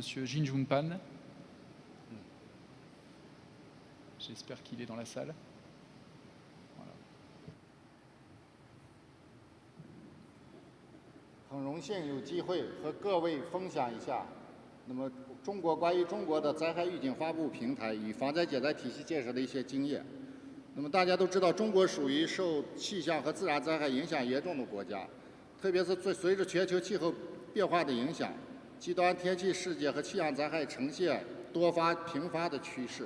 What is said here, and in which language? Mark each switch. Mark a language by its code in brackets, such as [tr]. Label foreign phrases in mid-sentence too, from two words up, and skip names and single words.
[fr] Jin Junpan. J'espère qu'il est dans la salle. Voilà. [zh] 很荣幸有机会和各位分享一下，那么关于中国的灾害预警发布平台与防灾减灾体系建设的一些经验。那么大家都知道，中国属于受气象和自然灾害影响严重的国家，特别是随着全球气候变化的影响，极端天气事件和气象灾害呈现多发频发的趋势。